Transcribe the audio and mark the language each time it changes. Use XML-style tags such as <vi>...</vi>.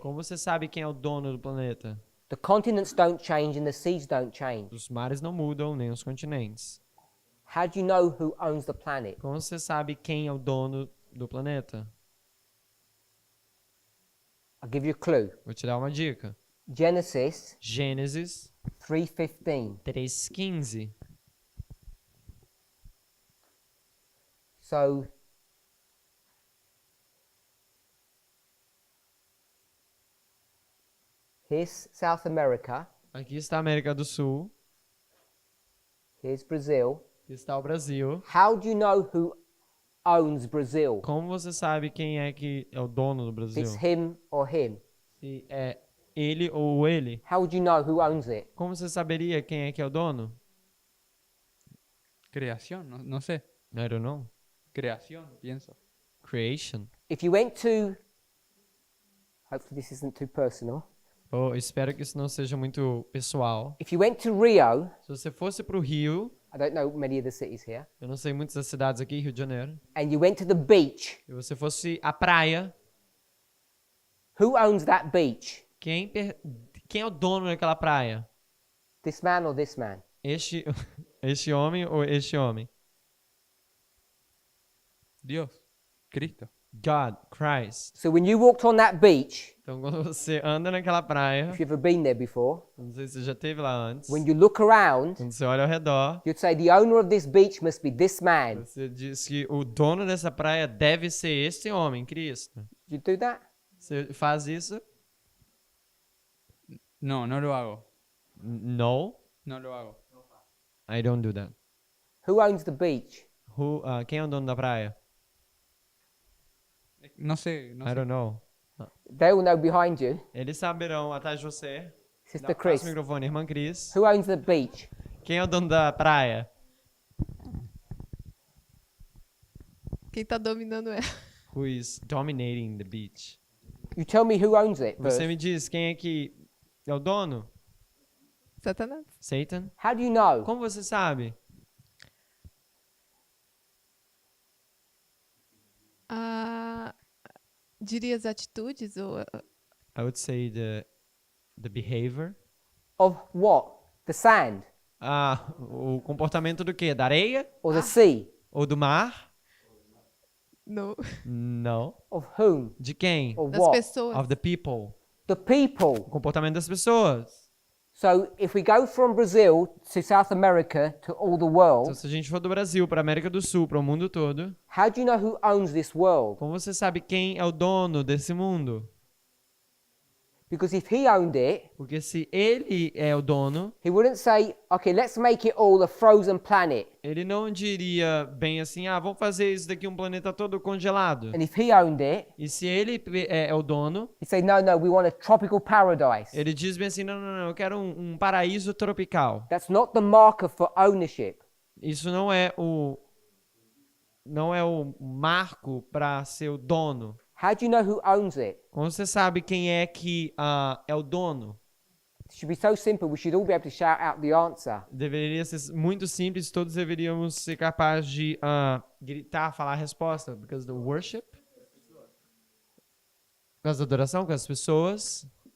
<pt>Como você sabe quem é o dono do planeta?</pt> <en>The continents don't change and the seas don't change.</en> <pt>Os mares não mudam, nem os continentes.</pt> <en>How do you know who owns the planet?</en> <pt>Como você sabe quem é o dono do planeta?</pt> <en>I'll give you a clue.</en> <pt>Vou te dar uma dica.</pt> <en>Genesis</en> <pt>Gênesis 3:15. 3:15.</pt> <en>So here's South America.</en> <pt>Aqui está a América do Sul.</pt> <en>Here's Brazil.</en> <pt>Aqui está o Brasil.</pt> <en>How do you know who owns Brazil?</en> <pt>Como você sabe quem é que é o dono do</pt> <en>If</en> <pt>Brasil?</pt> <en>it's him or him.</en> <pt>se é ele ou ele,</pt> <en>how would you know who owns it?</en> <pt>como você saberia quem é que é o dono?</pt> <es>Creación, no sé.</es> <en>I don't know.</en> <es>Creación, pienso.</es> <en>Creation. If you went to, hopefully this isn't too personal.</en> <pt>Oh, espero que isso não seja muito pessoal.</pt> <en>If you went to Rio,</en> <pt>Se você fosse para o Rio,</pt> <en>I don't know many of the cities here,</en> <pt>eu não sei muitas das cidades aqui, Rio de Janeiro,</pt> <en>and you went to the beach,</en> <pt>e você fosse à praia,</pt> <en>who owns that beach?</en> <pt>quem é o dono daquela praia?</pt> <en>This man or this man?</en> <pt>Este homem ou este homem?</pt> <es>Dios, Cristo.</es> <en>God, Christ. So when you walked on that beach,</en> <pt>Então, quando você anda naquela praia,</pt> <en>if you've ever been there before,</en> <pt>não sei se você já esteve lá antes,</pt> <en>when you look around,</en> <pt>quando você olha ao redor,</pt> <en>you'd say the owner of this beach must be this man.</en> <pt>você diz que o dono dessa praia deve ser este homem, Cristo.</pt> <en>You do that?</en> <pt>Você faz isso?</pt> <es>No, no lo hago. No, No lo hago.</es> <en>I don't do that. Who owns the beach?</en> <pt>Quem é o dono da praia?</pt> <es>No sé, no</es> <en>I</en> <es>sé.</es> <en>don't know. They all know behind you.</en> <pt>Eles saberão atrás de você.</pt> <en>Sister</en> <pt>Passa</pt> <en>Chris,</en> <pt>o microfone, irmã Cris.</pt> <en>who owns the beach?</en> <pt>Quem é o dono da praia? Quem tá dominando ela?</pt> <en>Who is dominating the beach? You tell me who owns it first.</en> <pt>Você me diz quem é que é o dono? Satanás.</pt> <en>Satan? How do you know?</en> <pt>Como você sabe? Diria as atitudes ou</pt> <en>I would say the behavior. Of what? The sand</en> <pt>O comportamento do quê? Da areia?</pt> <en>or the sea?</en> <pt>Ou do mar?</pt> <en>no,</en> <pt>Não.</pt> <en>Of whom?</en> <pt>De quem?</pt> <en>Or</en> <pt>das</pt> <en>what?</en> <pt>pessoas?</pt> <en>Of the people. The people.</en> <pt>O comportamento das pessoas.</pt> <en>So if we go from Brazil to South America to all the</en> <pt>Então,</pt> <en>world,</en> <pt>se a gente for do Brasil para a América do Sul, para o mundo todo,</pt> <en>how do you know who owns this world?</en> <pt>como você sabe quem é o dono desse mundo?</pt> <en>Because if he owned it,</en> <pt>Porque se ele é o dono,</pt> <en>he wouldn't say, okay, let's make it all a frozen planet.</en> <pt>ele não diria bem assim, vamos fazer isso daqui um planeta todo congelado.</pt> <en>And if he owned it,</en> <pt>E se ele é o dono,</pt> <en>he'd say, no, we want a tropical paradise.</en> <pt>ele diz bem assim, não, eu quero um paraíso tropical.</pt> <en>That's not the marker for ownership.</en> <pt>Isso não é o marco para ser o dono.</pt> <en>How do you know who owns it?</en> <pt>Como você sabe quem é que é o dono?</pt> <en>It should be so simple, we should all be able to shout out the answer.</en> <pt>Deveria ser muito simples, todos deveríamos ser capazes de gritar, falar a resposta.</pt> <en>Because the worship.</en> <pt>Por causa da adoração, com as pessoas.</pt>